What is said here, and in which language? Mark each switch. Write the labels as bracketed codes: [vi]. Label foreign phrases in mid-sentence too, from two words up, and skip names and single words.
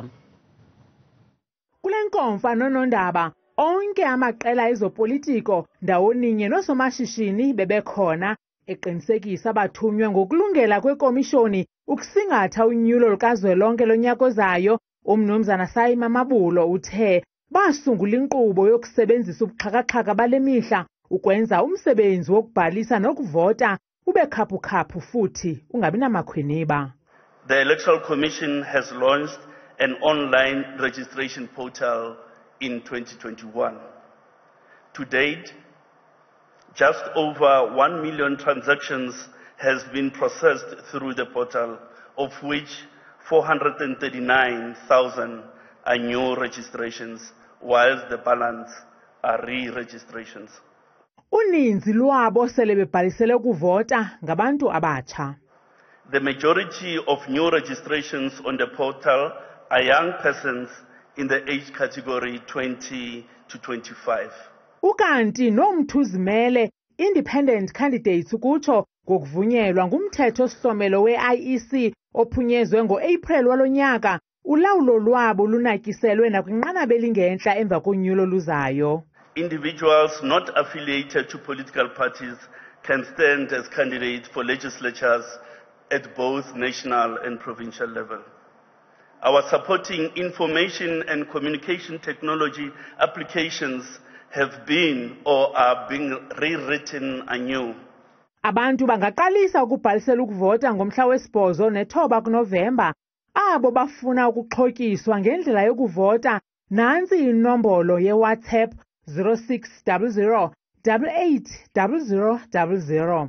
[xh] Kule nkomfa nonondaba onke amaqela ezopolitiko ndawoninye noosomashishini bebekhona eqinisekisa abathunywa ngokulungela kwekomishoni ukusingatha unyulo likazwelonke lonyaka ozayo. Umnumzana Simon Mabulo uthe basungula inkqubo yokusebenzisa ubuxhaka-xhaka bale mihla ukwenza umsebenzi wokubhalisa nokuvota ube khaphu-khaphu futhi ungabi namakhwiniba. [en] The Electoral Commission has launched an online registration portal in 2021. To date, just over 1 million transactions has been processed through the portal, of which 439,000 are new registrations, whilst the balance are re-registrations. [xh] Uninzi lwabo sele bebhalisele ukuvota ngabantu abatsha. [en] The majority of new registrations on the portal are young persons in the age category 20 to 25. [xh] Ukanti nomthuzimele [en] independent candidates [xh] ukutsho ngokuvunyelwa ngumthetho osihlomelo we-IEC ophunyezwe ngo-April walonyaka, ulawulo lwabo lunatyiselwe nakwinqanaba elingentla emva konyulo luzayo. [en] Individuals not affiliated to political parties can stand as candidates for legislatures at both national and provincial level. Our supporting information and communication technology applications have been or are being rewritten anew. [xh] Abantu bangaqalisa ukubhalisela ukuvota ngomhla wesi-8 ne-9 kuNovemba. Abo bafuna ukuxhotyiswa ngendlela yokuvota nansi inombolo ye-WhatsApp 0600 88 0000.